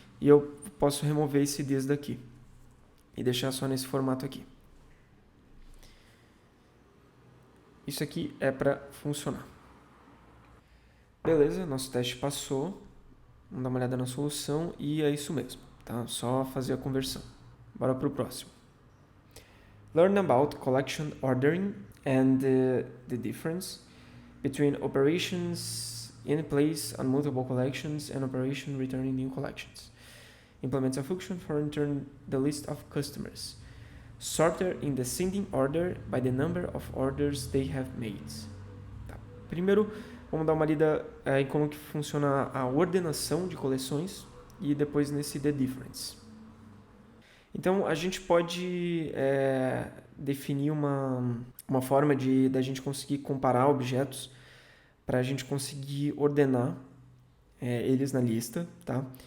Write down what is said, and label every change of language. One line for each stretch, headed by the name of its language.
Portuguese: E eu posso remover esse this daqui e deixar só nesse formato aqui. Isso aqui é para funcionar. Beleza, nosso teste passou. Vamos dar uma olhada na solução e é isso mesmo. Tá? Só fazer a conversão. Bora para o próximo.
English: Learn about collection ordering and the difference between operations in place on multiple collections and operation returning new collections. Implements a function for return the list of customers, sorted in descending order by the number of orders they have made.
Portuguese: Tá. Primeiro, vamos dar uma lida em como que funciona a ordenação de coleções e depois nesse
English: the difference.
Portuguese: Então, a gente pode definir uma forma da gente conseguir comparar objetos para a gente conseguir ordenar eles na lista, tá?